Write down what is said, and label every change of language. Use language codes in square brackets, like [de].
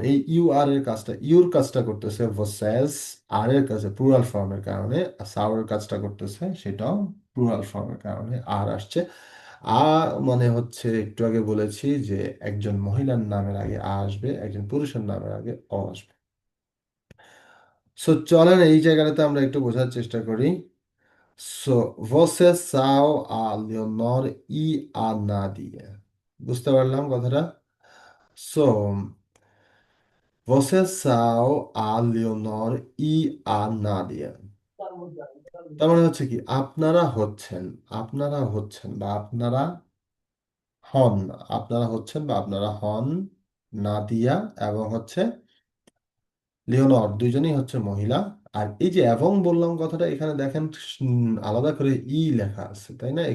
[bn] এই ইউ আর এর কাজটা, ইউর কাজটা করতেছে ভার্সেস, আর এর কাছে প্লুরাল ফর্মের কারণে, সাও এর কাজটা করতেছে সেটাও প্লুরাল ফর্মের কারণে আর আসছে। আ মানে হচ্ছে একটু আগে বলেছি যে একজন মহিলার নামের আগে আ আসবে, একজন পুরুষের নামের আগে অ আসবে। সো চলেন এই জায়গাটাতে আমরা একটু বোঝার চেষ্টা করি। [pt] So, você são a Leonor e a Nadia. [bn] বুঝতে পারলাম কথাটা? [pt] So, você são a Leonor e a Nadia. [bn] তার মানে হচ্ছে কি, আপনারা হচ্ছেন, আপনারা হচ্ছেন বা আপনারা হন, আপনারা হচ্ছেন বা আপনারা হন নাদিয়া এবং হচ্ছে লিওনর, দুইজনেই হচ্ছে মহিলা। আর এই যে এবং বললাম কথাটা, এখানে দেখেন আলাদা করে ই লেখা আছে, তাই না?